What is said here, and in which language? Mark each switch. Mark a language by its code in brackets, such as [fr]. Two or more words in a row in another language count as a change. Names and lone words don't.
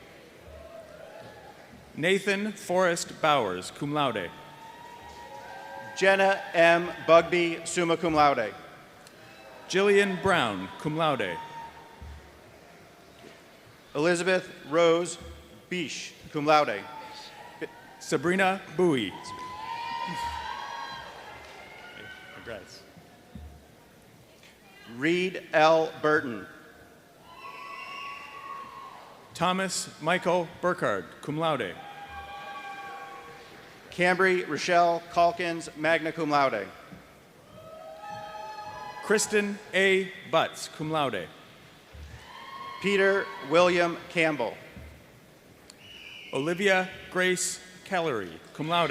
[en] Nathan Forrest Bowers, [la] cum laude. [en] Jenna M. Bugby, [la] summa cum laude. [en] Jillian Brown, [la] cum laude. [en] Elizabeth Rose Bish, [la] cum laude. [en] Sabrina Bowie. Congrats. Reed L. Burton. Thomas Michael Burkhardt, [la] cum laude. [en] Cambry Rochelle Calkins, [la] magna cum laude. [en] Kristen A. Butts, [la] cum laude. [en] Peter William Campbell. Olivia Grace Callery, [la] cum laude.